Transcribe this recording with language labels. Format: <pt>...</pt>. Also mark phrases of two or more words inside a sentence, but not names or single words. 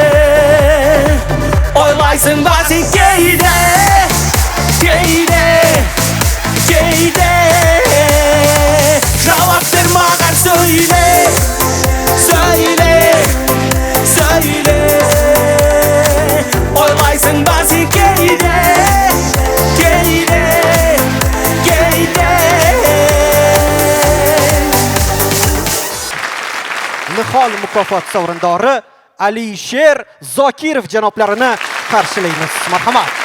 <kk>Ойлайсың ба сен кейде, кейде, кейде. Жауап бер маған, сөйле, сөйле, сөйле. Ойлайсың ба сен кейде, кейде, кейде.</kk> <uz>Nihol mukofot sovrindori Alisher Zokirov janoblarini qarshilaymiz. Marhamat.</uz>